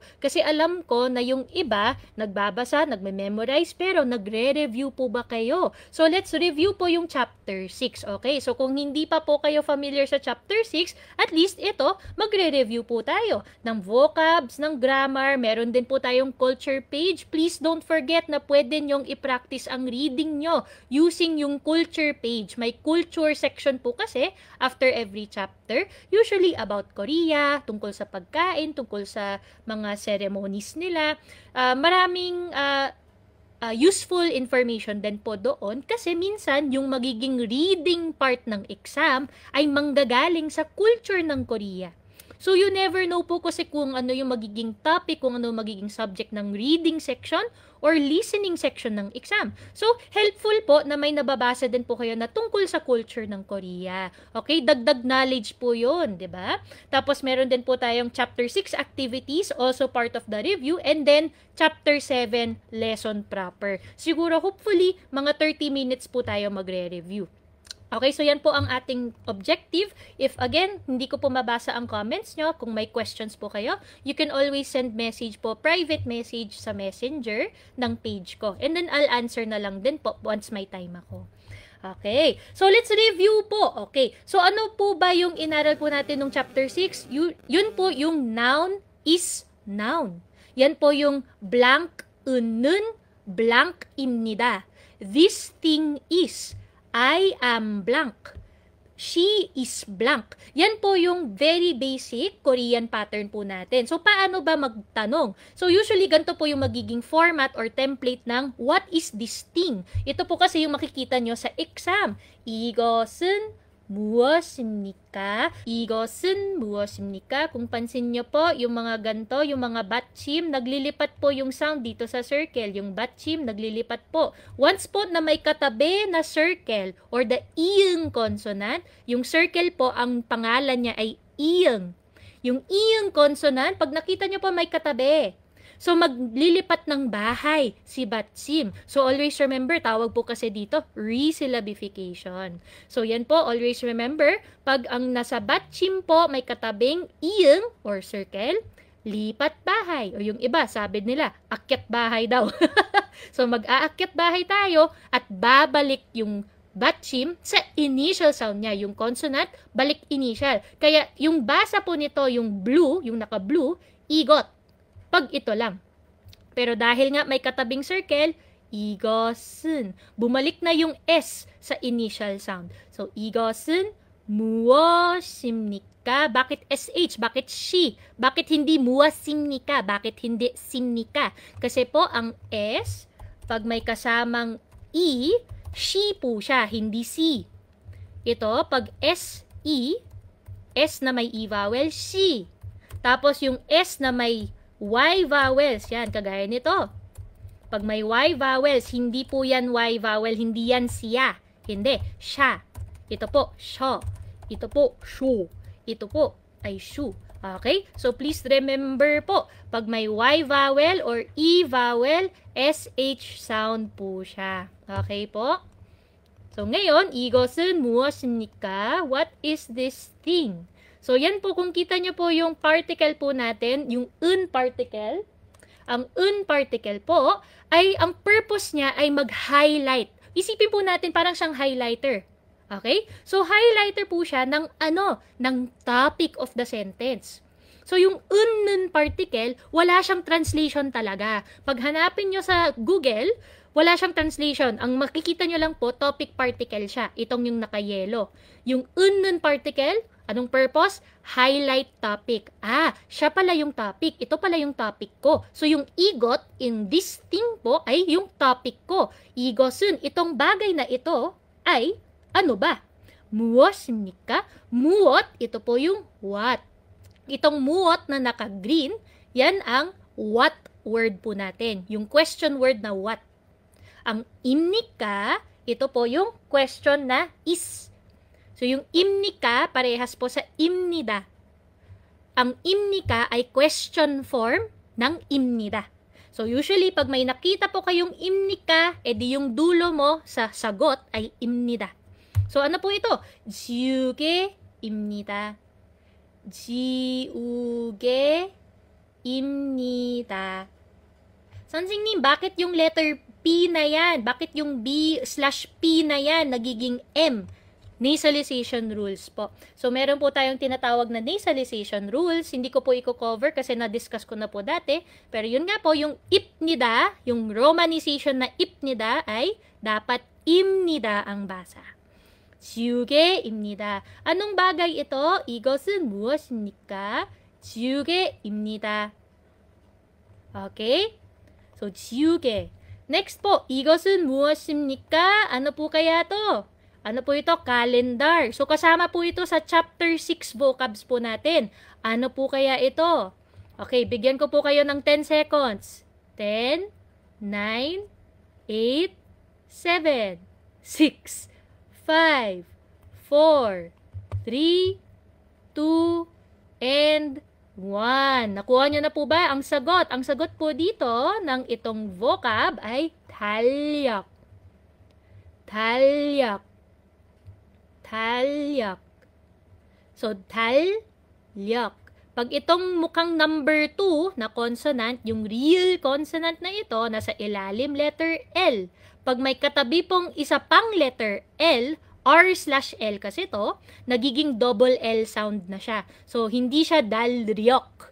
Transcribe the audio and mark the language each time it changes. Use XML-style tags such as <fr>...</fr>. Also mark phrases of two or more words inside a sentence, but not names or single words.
<tl>Kasi alam ko na yung iba, nagbabasa, nagme-memorize, pero nagre-review po ba kayo? So,</tl> <en>let's review</en> <tl>po yung chapter 6, okay? So, kung hindi pa po kayo familiar sa chapter 6, at least ito, magre-review po tayo ng vocabs, ng grammar, meron din po tayong</tl> <en>culture page. Please don't forget</en> <tl>na pwede nyong i-practice ang reading nyo using yung</tl> <en>culture page.</en> <tl>May</tl> <en>culture section</en> <tl>po kasi</tl> <en>after every chapter, usually about Korea,</en> <tl>tungkol sa pagkain, tungkol sa mga ceremonies nila. Maraming</tl> <en>useful information</en> <tl>din po doon kasi minsan yung magiging</tl> <en>reading part</en> <tl>ng exam ay manggagaling sa culture ng Korea. So,</tl> <en>you never know</en> <tl>po kasi kung ano yung magiging topic, kung ano yung magiging subject ng</tl> <en>reading section or listening section</en> <tl>ng exam. So, helpful po na may nababasa din po kayo na tungkol sa culture ng Korea. Okay? Dagdag knowledge po yun, di ba? Tapos, meron din po tayong</tl> <en>chapter 6 activities, also part of the review, and then chapter 7 lesson proper.</en> <tl>Siguro, hopefully, mga 30 minutes po tayo magre-review. Okay, so yan po ang ating objective.</tl> <en>If again,</en> <tl>hindi ko po mabasa ang comments nyo, kung may questions po kayo,</tl> <en>you can always send message</en> <tl>po,</tl> <en>private message</en> <tl>sa messenger ng page ko.</tl> <en>And then I'll answer</en> <tl>na lang din po once may time ako. Okay, so let's review po. Okay, so ano po ba yung inaral po natin ng chapter 6? Yun po yung</tl> <en>noun is noun.</en> <tl>Yan po yung blank 은은 blank입니다.</tl> <en>This thing is. I am blank. She is blank.</en> <tl>Yan po yung very basic Korean pattern po natin. So, paano ba magtanong? So, usually, ganito po yung magiging</tl> <en>format or template</en> <tl>ng</tl> <en>what is this thing?</en> <tl>Ito po kasi yung makikita nyo sa exam.</tl> <ko>이것은 무엇입니까? 이것은 무엇입니까?</ko> <tl>Kung pansin nyo po, yung mga ganto, yung mga batchim, naglilipat po yung sound dito sa circle. Yung batchim, naglilipat po. Once po na may katabi na circle or the iyong consonant, yung circle po, ang pangalan niya ay iyong. Yung iyong consonant, pag nakita nyo po may katabi. So, maglilipat ng bahay si batchim.</tl> <en>So, always remember,</en> <tl>tawag po kasi dito, resyllabification. So, yan po,</tl> <en>always remember,</en> <tl>pag ang nasa batchim po may katabing iyong or circle, lipat bahay. O yung iba, sabi nila, akyat bahay daw. So, mag-aakyat bahay tayo at babalik yung batchim sa initial sound niya. Yung consonant, balik initial. Kaya, yung basa po nito, yung blue, yung naka-blue, igot. Pag ito lang. Pero dahil nga may katabing circle, 이것은. Bumalik na yung S sa initial sound. So,</tl> <ko>이것은 무엇입니까?</ko> <tl>Bakit SH? Bakit she? Bakit hindi 무엇입니까? Bakit hindi simnika? Kasi po, ang S, pag may kasamang E, she po siya, hindi si. Ito, pag SE, S na may E vowel, she. Tapos yung S na may</tl> <en>Y vowels,</en> <tl>yan, kagaya nito. Pag may</tl> <en>Y vowels,</en> <tl>hindi po yan</tl> <en>Y vowel,</en> <tl>hindi yan siya. Hindi, siya. Ito po, siya. Ito po, shu. Ito po, ay shu. Okay? So,</tl> <en>please remember</en> <tl>po, pag may</tl> <en>Y vowel or E vowel, SH sound</en> <tl>po siya. Okay po? So, ngayon,</tl> <ko>이것은 무엇입니까?</ko> <en>What is this thing?</en> <tl>So, yan po, kung kita nyo po yung particle po natin, yung un particle, ang un particle po, ay ang purpose niya ay mag-highlight. Isipin po natin parang siyang highlighter. Okay? So, highlighter po siya ng ano? Ng</tl> <en>topic of the sentence.</en> <tl>So, yung un particle, wala siyang translation talaga. Pag hanapin nyo sa Google, wala siyang translation. Ang makikita nyo lang po,</tl> <en>topic particle</en> <tl>siya. Itong yung naka-yellow. Yung un particle, anong purpose?</tl> <en>Highlight topic.</en> <tl>Ah, siya pala yung topic. Ito pala yung topic ko. So, yung igot</tl> <en>in this thing</en> <tl>po ay yung topic ko. 이것은, itong bagay na ito ay ano ba?</tl> <ko>무엇입니까? 무엇,</ko> <tl>ito po yung what. Itong muot na naka-green, yan ang what word po natin. Yung</tl> <en>question word</en> <tl>na what. Ang imnika, ito po yung question na is. So, yung imnika, parehas po sa imnida. Ang imnika ay</tl> <en>question form</en> <tl>ng imnida. So, usually, pag may nakita po kayong imnika, edi yung dulo mo sa sagot ay imnida. So, ano po ito?</tl> <ko>지우개 지우개입니다. 지우개입니다. 선생님,</ko> <tl>bakit yung letter P na yan? Bakit yung B/P na yan nagiging M?</tl> <en>Nasalization rules</en> <tl>po. So, meron po tayong tinatawag na</tl> <en>nasalization rules.</en> <tl>Hindi ko po i-cover kasi na-discuss ko na po dati. Pero yun nga po, yung ipnida, yung romanization na ipnida ay dapat imnida ang basa. 지우개입니다. Anong bagay ito?</tl> <ko>이것은 무엇입니까? 지우개입니다.</ko> <tl>Okay? So, 지우개. Next po,</tl> <ko>이것은 무엇입니까?</ko> <tl>Ano po kaya to? Ano po ito? Calendar. So, kasama po ito sa chapter 6 vocabs po natin. Ano po kaya ito? Okay, bigyan ko po kayo ng 10 seconds. 10, 9, 8, 7, 6, 5, 4, 3, 2, and 1. Nakuha nyo na po ba ang sagot? Ang sagot po dito ng itong vocab ay 달력.</tl> <ko>달력. 달력.</ko> <tl>So, 달력. Pag itong mukhang number 2 na consonant, yung</tl> <en>real consonant</en> <tl>na ito, nasa ilalim</tl> <en>letter L.</en> <tl>Pag may katabi pong isa pang</tl> <en>letter L,</en> <tl>R/L kasi ito, nagiging</tl> <en>double L sound</en> <tl>na siya. So, hindi siya dalryok.</tl>